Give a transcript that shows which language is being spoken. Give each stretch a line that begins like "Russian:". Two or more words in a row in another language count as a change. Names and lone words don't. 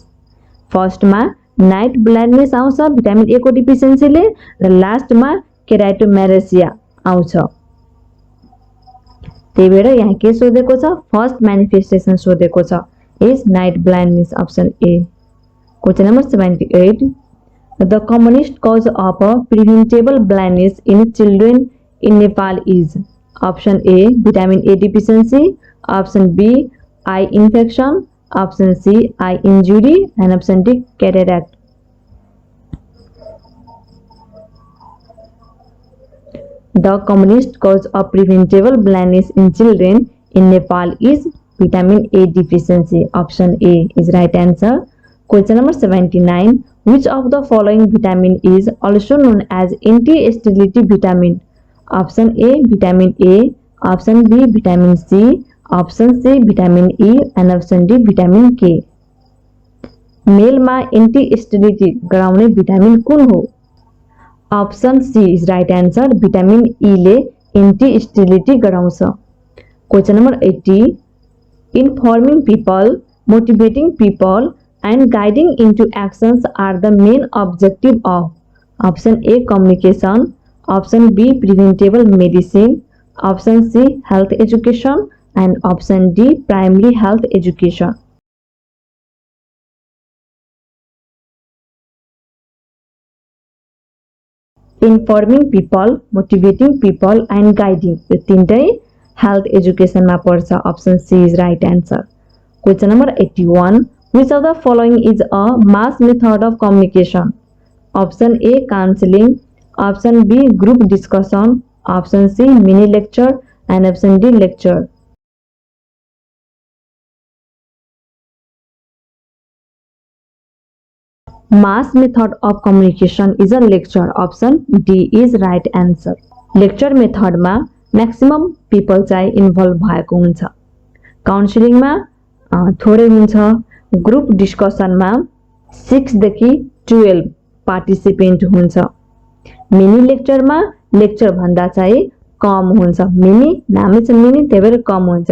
Nepali: फर्स्टमा
English: night blindness
Nepali: आउँछ
English: vitamin A
Nepali: को डिफिसियन्सीले र लास्टमा केराटोमेलासिया आउँछ। त्यही भएर यहाँ के सोधेको छ,
English: first manifestation
Nepali: सोधेको छ
English: is night blindness, Option A. Question number 78, the commonest cause of preventable blindness in children in Nepal is. Option A vitamin A deficiency, option B eye infection, option C eye injury and option D cataract. The commonest cause of preventable blindness in children in Nepal is vitamin A deficiency. Option A is right answer. Question number 79. Which of the following vitamin is also known as anti-sterility vitamin? Option A vitamin A, option B vitamin C, option C vitamin E and option D vitamin K.
Nepali: मेलमा एन्टी-स्टेरिलिटी गराउने भिटामिन कुन हो?
English: Option C is right answer, vitamin E ले anti sterility गराउँछ। Question number 80, informing people, motivating people and guiding into actions are the main objective of. Option A communication, option B preventable medicine, option C health education and option D primary health education एंड ऑप्शन डी प्राइमरी हेल्थ एजुकेशन। informing people, motivating people and guiding
Nepali: यो तीनटै
English: health education
Nepali: में पर्छ।
English: Option C is right answer. Question number 81, which of the following is a mass method of communication? ऑप्शन ए काउंसलिंग, ऑप्शन बी ग्रुप डिस्कशन, ऑप्शन सी मिनी लेक्चर एंड ऑप्शन डी लेक्चर। Mass method of communication is a lecture. Option D is right answer. Lecture method
Nepali: मा
English: maximum people
Nepali: चाहिँ इन्भल्भ भएको हुन्छ, काउन्सिलिङ मा थोरै हुन्छ,
English: group discussion
Nepali: मा 6 देखि 12 पार्टिसिपेन्ट हुन्छ,
English: mini lecture
Nepali: मा लेक्चर भन्दा चाहिँ कम हुन्छ, मिनी नामै छ मिनी त्यही भएर कम हुन्छ।